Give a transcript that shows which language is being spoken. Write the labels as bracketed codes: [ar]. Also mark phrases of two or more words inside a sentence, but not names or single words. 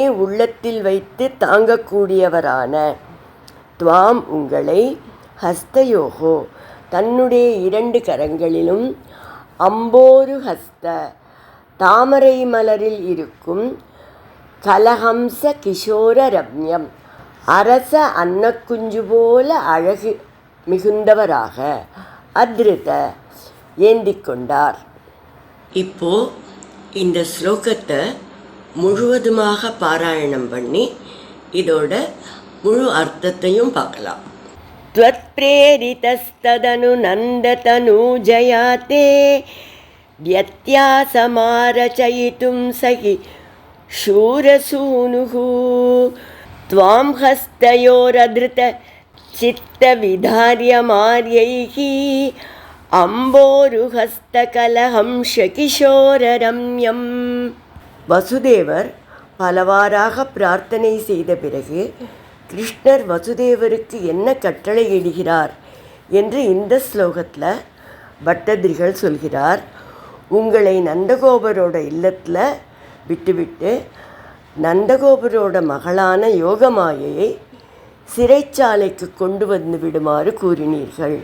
[ta] உள்ளத்தில் வைத்து தாங்கக்கூடியவரான, துவாம் உங்களை, ஹஸ்தயோகோ தன்னுடைய 2 கரங்களிலும், [sa] अम्बोरु हस्त [ta] தாமரை மலரில் இருக்கும், [sa] कलहंस किशोर रम्यम् [ta] அரச அன்னக்குஞ்சு போல அழகு மிகுந்தவராக, அத்ருத ஏந்திக் கொண்டார். இப்போ இந்த ஸ்லோகத்தை முழுவதுமாக பாராயணம் பண்ணி இதோட முழு அர்த்தத்தையும் பார்க்கலாம். [sa] त्वत्प्रेरितस्तदनु नन्दतनूजयाते व्यत्यासमारचयितुं सहि शूरसूनुः त्वां हस्तयोरधृत चित्तविधार्यमार्यैः अम्बोरुहस्तकलहंसकिशोररम्यम्. [ta] வசுதேவர் பலவாறாக பிரார்த்தனை செய்த பிறகு கிருஷ்ணர் வசுதேவருக்கு என்ன கட்டளையிடுகிறார் என்று இந்த ஸ்லோகத்தில் பட்டதிரிகள் சொல்கிறார். உங்களை நந்தகோபரோட இல்லத்தில் விட்டுவிட்டு நந்தகோபரோட மகளான யோகமாயையை சிறைச்சாலைக்கு கொண்டு வந்து விடுமாறு கூறினீர்கள்.